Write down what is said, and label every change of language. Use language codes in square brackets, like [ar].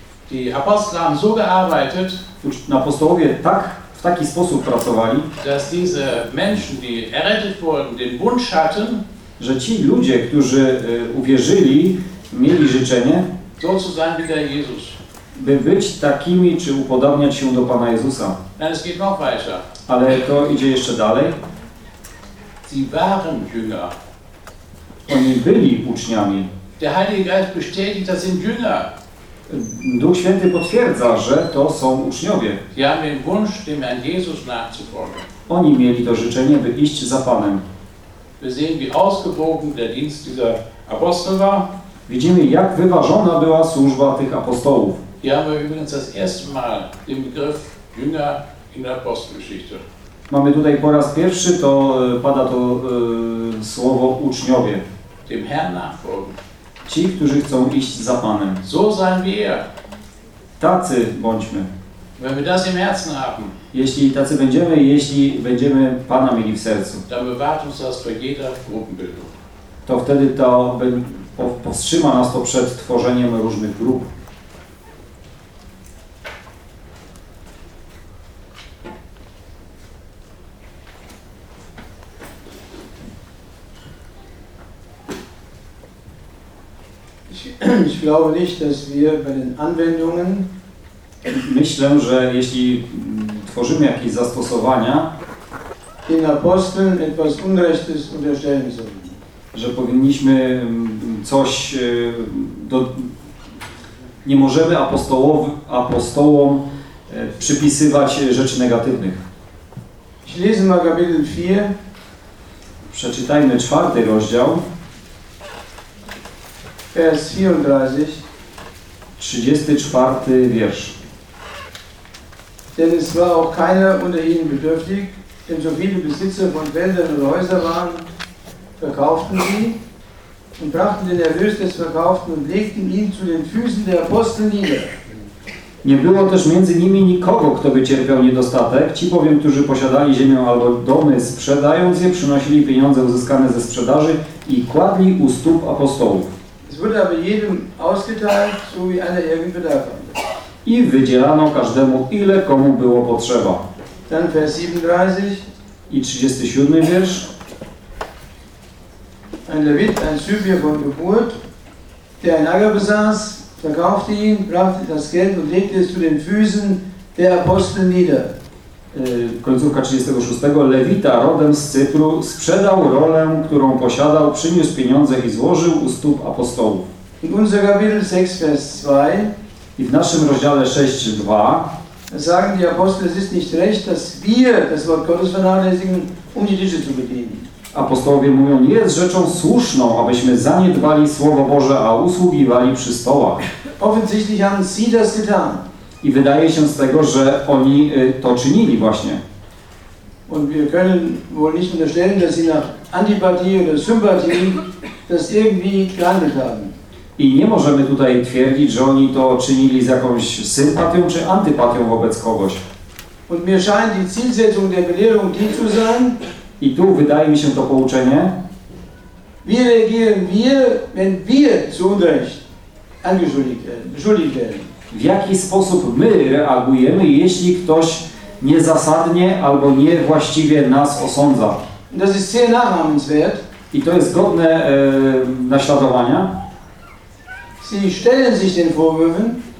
[de] Die Apostel haben so gearbeitet. [pl] Apostołowie tak. W taki sposób pracowali, [de] dass diese Menschen, die errettet wurden, den Wunsch hatten, [pl] że ci ludzie, którzy uwierzyli, mieli życzenie, [de] so zu sein wie der Jesus. [pl] By być takimi, czy upodobniać się do Pana Jezusa. [de] Nein, es geht noch weiter. [pl] Ale to idzie jeszcze dalej. [de] Sie waren Jünger. [pl] Oni byli uczniami. [de] Der Heilige Geist bestätigt, das sind Jünger. [pl] Duch Święty potwierdza, że to są uczniowie. [de] Die haben den Wunsch, dem Herrn Jesus nachzufolgen. [pl] Oni mieli to życzenie, by iść za Panem. [de] Wir sehen, wie ausgewogen der Dienst dieser Apostel war. [pl] Widzimy, jak wyważona była służba tych apostołów. [de] Hier haben wir übrigens das erste Mal den Begriff Jünger in der Apostelgeschichte. [pl] Mamy tutaj po raz pierwszy to pada to słowo uczniowie. [de] Dem Herrn nachfolgen. [pl] Ci, którzy chcą iść za Panem. [de] So sein wir. [pl] Tacy bądźmy. [de] Wenn wir das im Herzen haben. [pl] Jeśli tacy będziemy, jeśli będziemy Pana mieli w sercu. [de] Dann bewahrt uns das vor jeder Gruppenbildung. [pl] To wtedy to powstrzyma nas to przed tworzeniem różnych grup. [de] Ich glaube nicht, dass wir bei den Anwendungen. [pl] Myślę, że jeśli tworzymy jakieś zastosowania, [de] den Aposteln etwas Unrechtes unterstellen sollen. [pl] Że powinniśmy coś do, nie możemy apostołom przypisywać rzeczy negatywnych. [de] Ich lese mal Kapitel 4. [pl] Przeczytajmy czwarty rozdział. [de] Vers 34. [pl] 34 wiersz. [de] Denn es war auch keiner unter ihnen bedürftig, denn so viele Besitzer von Wäldern und Häusern waren, verkauften sie und brachten den Erlös des Verkauften und legten ihn zu den Füßen der Apostel nieder. [pl] Nie było też między nimi nikogo, kto by cierpiał niedostatek. Ci bowiem, którzy posiadali ziemię albo domy, sprzedając je, przynosili pieniądze uzyskane ze sprzedaży i kładli u stóp apostołów. [de] Wurde aber jedem ausgeteilt, so wie einer irgend Bedarf hatte. [pl] I wydzielano każdemu, ile komu było potrzeba. [de] Dann Vers 37. [pl] I 37 wiersz. [de] Ein Levit, ein Syrier von Geburt, der ein Acker besaß, verkaufte ihn, brachte das Geld und legte es zu den Füßen der Apostel nieder. [pl] Końcówka 36. Lewita rodem z Cypru sprzedał rolę, którą posiadał, przyniósł pieniądze i złożył u stóp apostołów. [de] I unser Kapitel 6, Vers 2. [pl] I w naszym rozdziale 6, 2. [de] Sagen die Apostel, es ist nicht recht, dass wir das Wort Gottes vernachlässigen, um die Tische zu bedienen. [pl] Apostołowie mówią, nie jest rzeczą słuszną, abyśmy zaniedbali Słowo Boże, a usługiwali przy stołach. [de] Offensichtlich haben sie das getan. [pl] I wydaje się z tego, że oni to czynili właśnie. [de] Und wir können wohl nicht unterstellen, dass sie nach Antipathie oder Sympathie das irgendwie gehandelt haben. [pl] I nie możemy tutaj twierdzić, że oni to czynili z jakąś sympatią czy antypatią wobec kogoś. [de] Und mir scheint die Zielsetzung der Belehrung die zu sein. [pl] I tu wydaje mi się to pouczenie. [de] Wie reagieren wir, wenn wir zu Unrecht beschuldigt werden? [pl] W jaki sposób my reagujemy, jeśli ktoś niezasadnie albo niewłaściwie nas osądza? [de] Das ist sehr nachahmenswert. [pl] I to jest godne naśladowania. [de] Sie stellen sich den Vorwürfen.